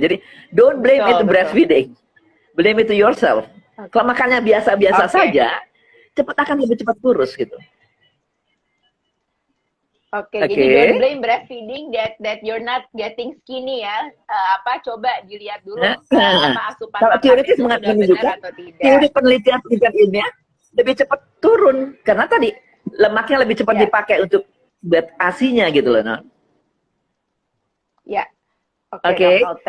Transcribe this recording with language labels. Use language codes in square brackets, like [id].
[id] Jadi [en] don't blame it to breastfeeding, blame it to yourself. [id] Kalau makannya biasa-biasa saja, akan lebih cepat kurus gitu. Jadi [en] don't blame breastfeeding that you're not getting skinny ya. [id] Coba dilihat dulu asupan kalau teoritis menunjukkan teori penelitian ilmiah lebih cepat turun karena tadi lemaknya lebih cepat dipakai untuk buat ASI-nya gitu loh, non. Oke.